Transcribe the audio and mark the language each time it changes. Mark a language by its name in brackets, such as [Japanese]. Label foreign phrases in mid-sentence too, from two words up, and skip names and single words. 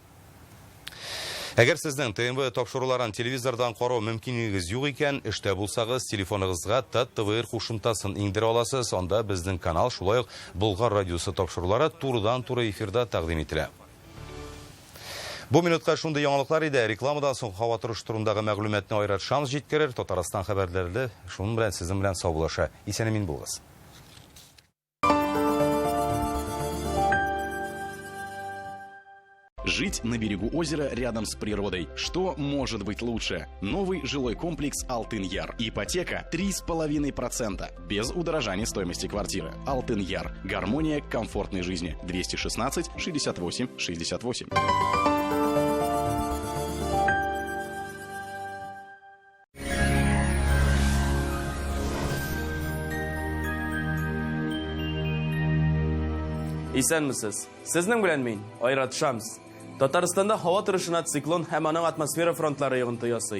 [Tatar] Әгәр сезнең ТМВ тапшыруларын телевизордан карау мөмкинлегегез юк икән, эштә булсагыз, телефоныгызга ТТВР кушымтасын индерә аласыз. Анда безнең канал, шулай ук Болгар радиосы тапшырулары турыдан-туры эфирда тәкъдим ителә. Бу минутка шундый яңалыклар иде. Рекламадан соң һава торышы турындагы мәгълүматны Айрат Шамс җиткерер. Татарстан хәбәрләре шуның белән сезнең белән саулаша. Исән-амин булыгыз. [Russian] Жить на берегу озера рядом с природой. Что может быть лучше? Новый жилой комплекс «Алтын-Яр». Ипотека 3,5%. Без удорожания стоимости квартиры. «Алтын-Яр». Гармония комфортной жизни. 216 68 68. [Tatar] Исәнмесез. Сезнең белән мин, Айрат Шамс. Татарстанда һава торышына циклон һәм аның атмосфера фронтлары йогынты ясый.